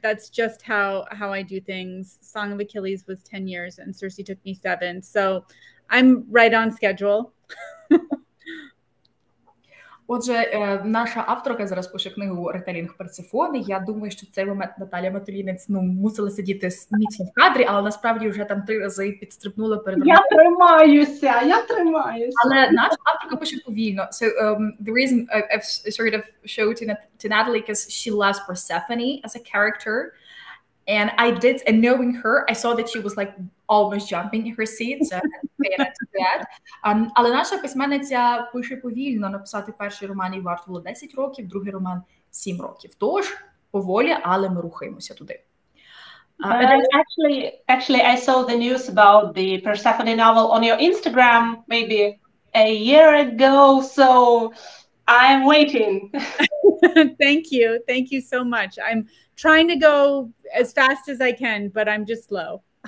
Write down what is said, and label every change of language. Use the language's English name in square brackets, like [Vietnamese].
[English] That's just how I do things. Song of Achilles was 10 years and Circe took me 7. So I'm right on schedule. [Ukrainian] Отже, наша авторка зараз пише книгу «Ретелінг Персефони». Я думаю, що в цей момент Наталія Матулінець мусила сидіти міцно в кадрі, але насправді вже там 3 рази підстрибнула перед... Я тримаюся. Але наша авторка пише повільно. [English] So the reason I've sort of showed to Natalie because she loves Persephone as a character. And knowing her, I saw that she was like almost jumping in her seat, so paying attention to that. [Ukrainian] Але наша письменниця пише повільно. Написати перший роман їй варто було 10 років, другий роман 7 років. Тож, поволі, але ми рухаємося туди. [English] Actually, I saw the news about the Persephone novel on your Instagram maybe a year ago, so I'm waiting. Thank you so much. I'm trying to go as fast as I can, but I'm just slow.